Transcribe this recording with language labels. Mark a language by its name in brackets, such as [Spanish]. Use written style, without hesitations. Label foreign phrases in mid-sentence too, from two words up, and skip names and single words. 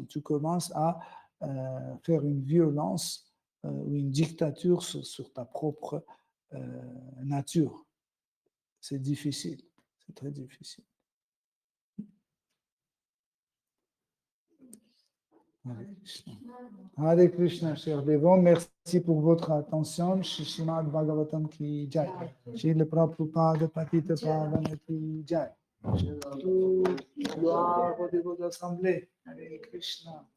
[French] Tu commences à faire une violence ou une dictature sur ta propre nature. C'est difficile, c'est très difficile. Hare Krishna, chers dévots, merci pour votre attention. [Hindi] श्रीमद् भागवतम् की जय। श्री प्रभुपाद पतित पावन की जय. [French] Gloire aux dévots assemblés. Hare Krishna.